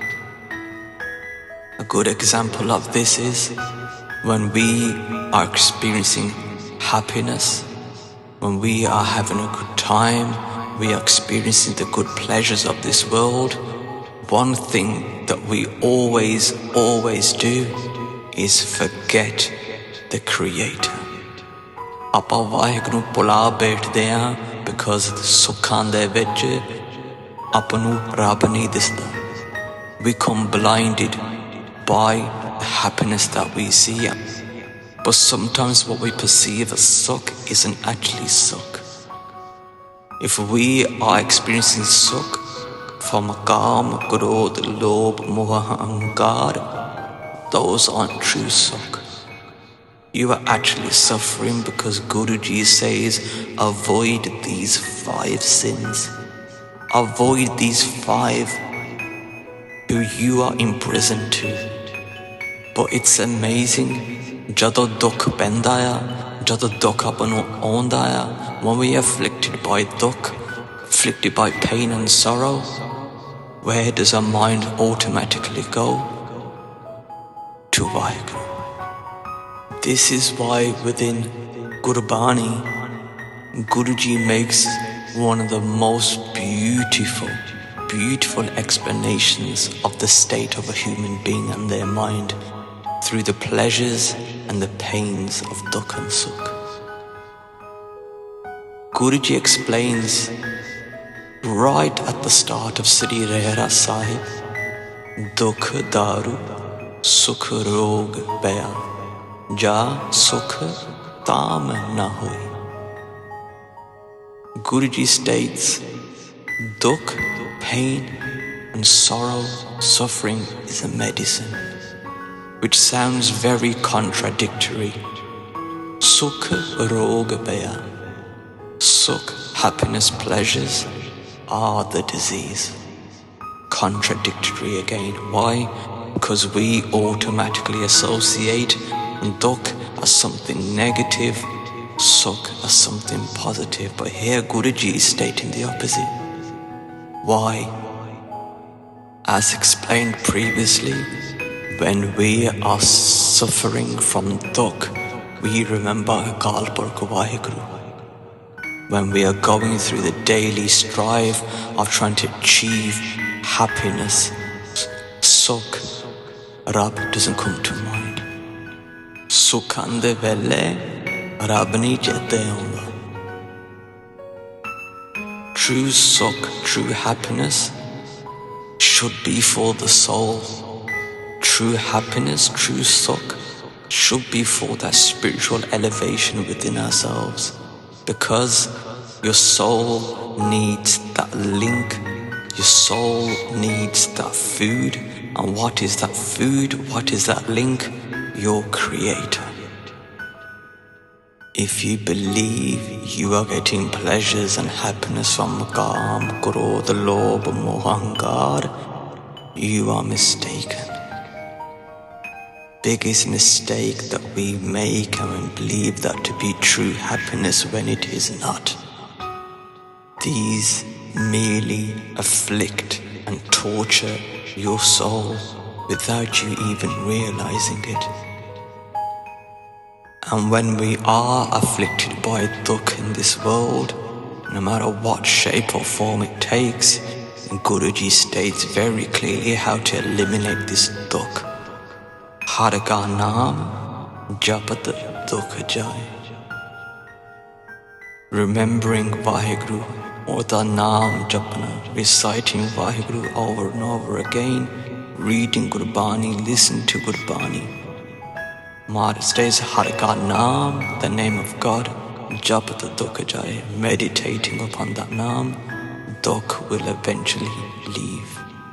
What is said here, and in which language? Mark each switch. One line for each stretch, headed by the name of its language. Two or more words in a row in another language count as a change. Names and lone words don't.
English: A good example of this is when we are experiencing happiness, when we are having a good time, we are experiencing the good pleasures of this world. One thing that we always do is forget the Creator.
Punjabi: ਆਪਾਂ ਵਾਹਿਗੁਰੂ ਭੁਲਾ ਬੈਠਦੇ ਆ because ਸੁੱਖਾਂ ਦੇ ਵਿੱਚ ਆਪਣੂ ਰੱਬ ਨਹੀਂ ਦਿਸਦਾ.
English: We become blinded by the happiness that we see. But sometimes what we perceive as sukh isn't actually sukh. If we are experiencing sukh from
Punjabi: ਕਾਮ, ਕ੍ਰੋਧ, ਲੋਭ, ਮੋਹ,
English: ahankar, those aren't true sukh. You are actually suffering because Guruji says, avoid these 5 sins. Avoid these 5 who you are imprisoned to. But it's amazing.
Punjabi: ਜਦੋਂ ਦੁੱਖ ਪੈਂਦਾ ਆ, ਜਦੋਂ ਦੁੱਖ ਆਪਣੂ ਆਉਂਦਾ ਆ,
English: when we are afflicted by dukh, afflicted by pain and sorrow, where does our mind automatically go? To Vaheguru. This is why within Gurbani, Guruji makes one of the most beautiful explanations of the state of a human being and their mind through the pleasures and the pains of dukh and sukh. Guruji explains right at the start of Sri Rehra Sahib,
Punjabi: ਦੁਖੁ ਦਾਰੂ, ਸੁਖੁ ਰੋਗੁ ਭਇਆ, ਜਾ ਸੁਖੁ ਤਾਮਿ ਨ ਹੋਈ.
English: Guruji states, dukh, pain and sorrow, suffering is a medicine, which sounds very contradictory.
Punjabi: ਸੁਖ ਰੋਗ ਭਇਆ.
English: Sukh, happiness, pleasures are the disease. Contradictory again. Why? Because we automatically associate dukh as something negative, sukh as something positive. But here Guruji is stating the opposite. Why? As explained previously, when we are suffering from dukh, we remember Akal Purkh Vaheguru. When we are going through the daily strive of trying to achieve happiness, sukh, Rabb doesn't come to mind.
Punjabi: ਸੁੱਖਾਂ ਦੇ ਵੇਲੇ, ਰੱਬ ਨਹੀਂ ਚੇਤੇ ਆਉਂਦਾ.
English: True sukh, true happiness should be for the soul. True happiness, true sukh should be for that spiritual elevation within ourselves. Because your soul needs that link, your soul needs that food. And what is that food? What is that link? Your Creator. If you believe you are getting pleasures and happiness from
Punjabi: ਕਾਮ, ਕ੍ਰੋਧ, ਲੋਭ, ਮੋਹ,
English: ahankar, you are mistaken. biggest mistake that we make and we believe that to be true happiness when it is not. These merely afflict and torture your soul without you even realizing it. And when we are afflicted by dukh in this world, no matter what shape or form it takes, Guruji states very clearly how to eliminate this dukh.
Punjabi: ਹਰਿ ਕਾ ਨਾਮ ਜਪਤ ਦੁਖ ਜਾਏ.
English: Remembering Vaheguru or the
Punjabi: ਨਾਮ ਜਪਣਾ,
English: reciting Vaheguru over and over again, reading Gurbani, listen to Gurbani. Maharaj states
Punjabi: ਹਰਿ ਕਾ ਨਾਮ,
English: the name of God,
Punjabi: ਜਪਤ ਦੁਖ ਜਾਏ,
English: meditating upon that naam, dukh will eventually leave.